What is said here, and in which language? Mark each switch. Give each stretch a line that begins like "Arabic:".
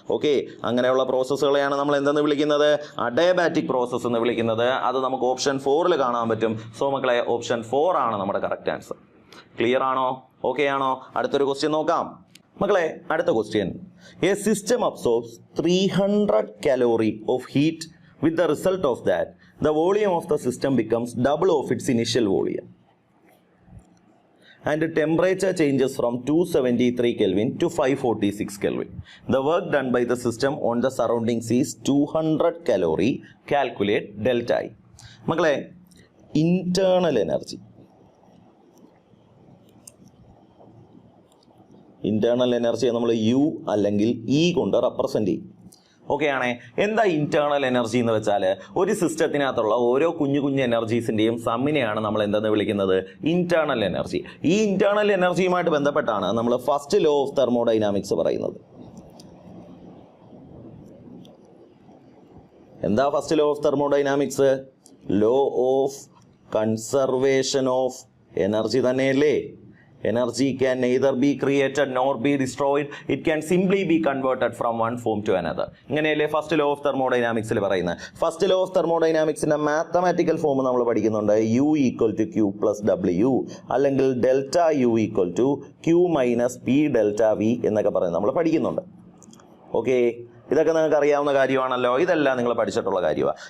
Malayalam: Okay, അങ്ങനെയുള്ള പ്രോസസ്സുകളെയാണ് നമ്മൾ എന്തെന്ന് വിളിക്കുന്നത്? അഡയബാറ്റിക് പ്രോസസ് എന്ന് വിളിക്കുന്നത്. അത് നമുക്ക് ഓപ്ഷൻ 4 കാണാൻ പറ്റും. സോ മക്കളെ ഓപ്ഷൻ 4 ആണ് നമ്മുടെ കറക്റ്റ് ആൻസർ. ക്ലിയർ ആണോ? ഓക്കെ ആണോ? അടുത്തൊരു ക്വസ്റ്റ്യൻ നോക്കാം. മക്കളെ അടുത്ത question,
English: A system absorbs 300 calorie of heat. With the result of that, the volume of the system becomes double of its initial volume. And the temperature changes from 273 Kelvin to 546 Kelvin. The work done by the system on the surroundings is 200 calorie. Calculate delta I. മക്കളെ, internal energy.
Malayalam: Internal energy നമ്മൾ U അല്ലെങ്കിൽ E കൊണ്ട് represent ചെയ്യും. Okay ആണേ. എന്താ internal energy എന്ന് വെച്ചാൽ ഒരു സിസ്റ്റത്തിനകത്തുള്ള ഓരോ കുഞ്ഞു കുഞ്ഞു എനർജീസിന്റെയും സമ്മിനെയാണ് നമ്മൾ എന്തെന്ന് വിളിക്കുന്നത്? Internal energy. ഈ ഇന്റേണൽ എനർജിയുമായിട്ട് ബന്ധപ്പെട്ടാണ് നമ്മൾ ഫസ്റ്റ് ലോ ഓഫ് തെർമോഡൈനാമിക്സ് പറയുന്നത്. എന്താ first law of thermodynamics? Law of conservation of energy തന്നെയല്ലേ?
English: Energy can neither be created nor be destroyed. It can simply be converted from one form to another.
Malayalam: ഇങ്ങനെയല്ലേ first law of തെർമോഡൈനാമിക്സിൽ പറയുന്നത്. First law of തെർമോഡൈനാമിക്സിന്റെ mathematical form നമ്മൾ പഠിക്കുന്നുണ്ട്. U equal to Q plus W, അല്ലെങ്കിൽ delta U equal to Q minus P delta V എന്നൊക്കെ പറയുന്നത് നമ്മൾ പഠിക്കുന്നുണ്ട്. ഓക്കെ, ഇതൊക്കെ നിങ്ങൾക്ക് അറിയാവുന്ന കാര്യമാണല്ലോ. ഇതെല്ലാം നിങ്ങൾ പഠിച്ചിട്ടുള്ള കാര്യമാണ്.